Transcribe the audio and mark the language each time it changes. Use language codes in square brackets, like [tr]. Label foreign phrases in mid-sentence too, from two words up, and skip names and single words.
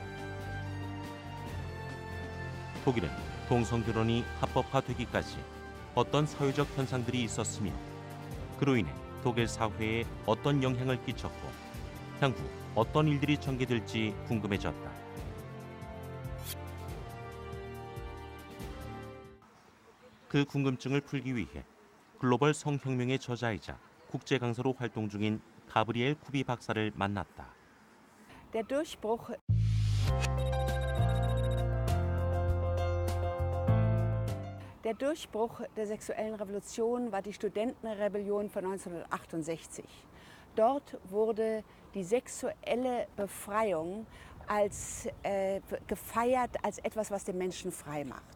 [ko] 독일은 동성결혼이 합법화되기까지 어떤 사회적 현상들이 있었으며 그로 인해 독일 사회에 어떤 영향을 끼쳤고 향후 어떤 일들이 전개될지 궁금해졌다. 그 궁금증을 풀기 위해 글로벌 성혁명의 저자이자 국제 강사로 활동 중인 가브리엘 쿠비 박사를 만났다. [de] Der Durchbruch der sexuellen Revolution war die Studentenrebellion von 1968. Dort wurde die sexuelle Befreiung als gefeiert als etwas, was den Menschen frei macht.